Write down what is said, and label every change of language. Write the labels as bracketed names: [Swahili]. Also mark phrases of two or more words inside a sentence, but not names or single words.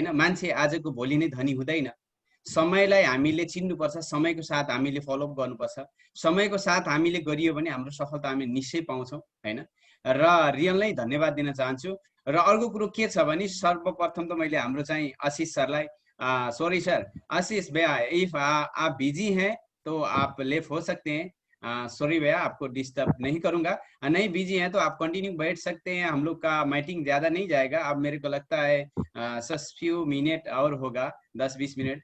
[Nepali] मान्छे आजको भोलि नै धनी हुँदैन। समयलाई हामीले चिन्नुपर्छ, समयको साथ हामीले फलोअप गर्नुपर्छ। समयको साथ हामीले गरियो भने हाम्रो सफलता हामी निश्चय पाउँछौँ, होइन? र रियल नै धन्यवाद दिन चाहन्छु। र अर्को कुरो के छ भने सर्वप्रथम त मैले हाम्रो चाहिँ आशीष सरलाई, [English] sorry sir, [Hindi] आशीष भैया, इफ आप बिजी हैं तो आप लेफ्ट हो सकते हैं। सॉरी भैया, आपको डिस्टर्ब नहीं करूंगा। नहीं बिजी हैं तो आप कंटिन्यू बैठ सकते हैं। हम लोग का मीटिंग ज्यादा नहीं जाएगा, अब मेरे को लगता है [English] such few minute [Hindi] और होगा, 10-20 मिनट।